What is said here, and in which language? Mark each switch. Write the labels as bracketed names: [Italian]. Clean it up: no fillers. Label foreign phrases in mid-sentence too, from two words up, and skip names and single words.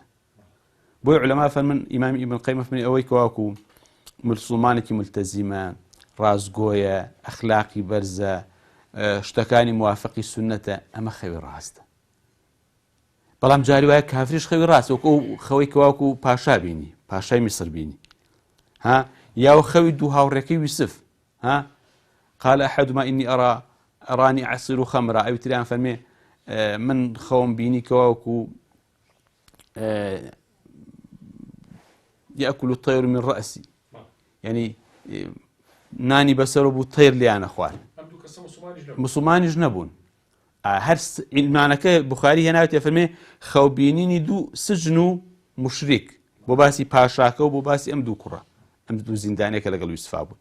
[Central Kurdish] بۆیە عولەما فەرمون ئیمامی ئیبن قەیم فەرمێ ئەوەی کەواکو مسلمانێکی ملتەزیمە، ڕازگۆیە، ئەخلاقی بەرزە، شتەکانی موافقی سنەتە، ئەمە خەوی ڕاستە. بەڵام جاری وایە کافریش خەوی ڕاست، وەکو خەوەی کەواکو پاشا بینی، پاشای میسر بینی، یاوە خەوی دوو هاوڕێکەی یوسف [Arabic] قال أحدهما إني أراني أعصر خمرا، [Central Kurdish] ئەوی تریان فەرمێ من خەوم بینی کەواکو [Arabic] يأكل الطير من رأسي، [Central Kurdish] يعني نانی بەسەرە بوو تەیر لیانە خوارد. مسلمانیش نەبوون. هەر ئیمانەکە بوخاری هێناوێتە فەرمێ خەوبینینی دوو سجن و مشریک بۆ باسی پاشاکە و بۆ باسی ئەم دوو کوڕە، ئەم دوو زیندانێکە لەگەڵ یوسفا بوون.